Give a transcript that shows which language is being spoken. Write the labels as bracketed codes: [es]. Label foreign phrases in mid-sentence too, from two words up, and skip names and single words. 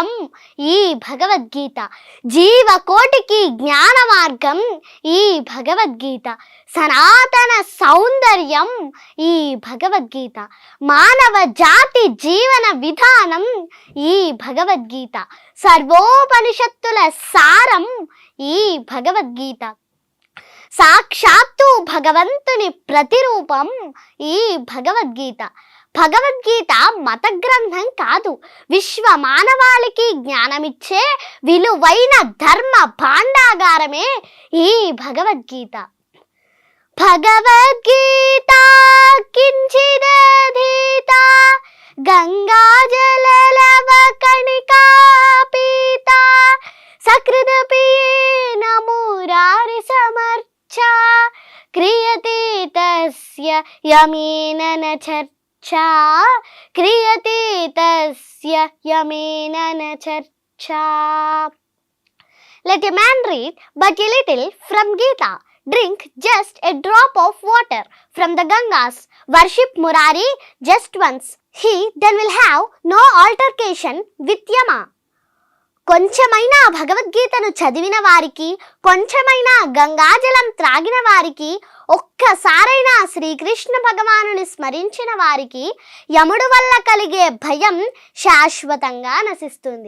[te] ఈ భగవద్గీత, జీవకోటికి జ్ఞాన మార్గం ఈ భగవద్గీత, సనాతన సౌందర్యం ఈ భగవద్గీత, మానవ జాతి జీవన విధానం ఈ భగవద్గీత, సర్వోపనిషత్తుల సారం ఈ భగవద్గీత, సాక్షాత్తు భగవంతుని ప్రతిరూపం ఈ భగవద్గీత. భగవద్గీత మత గ్రంథం కాదు, విశ్వ మానవాళికి జ్ఞానమిచ్చే విలువైన ధర్మ భాండాగారమే ఈ భగవద్గీత. [sa] భగవద్గీత కించిదధీత గంగాజలలవ కణికా పీత, సకృదపియేన మురారి సమర్చ క్రియతే తస్య యమేన న చర్చా, క్రియతే తస్య యమేన న చర్చా. [en] Let a man read but a little from Gita. Drink just a drop of water from the Gangas. Worship Murari just once. He then will have no altercation with Yama. [te] కొంచెమైనా భగవద్గీతను చదివిన వారికి, కొంచెమైనా గంగాజలం త్రాగిన వారికి, ఒక్కసారైనా శ్రీకృష్ణ భగవానుని స్మరించిన వారికి యముడు వల్ల కలిగే భయం శాశ్వతంగా నశిస్తుంది.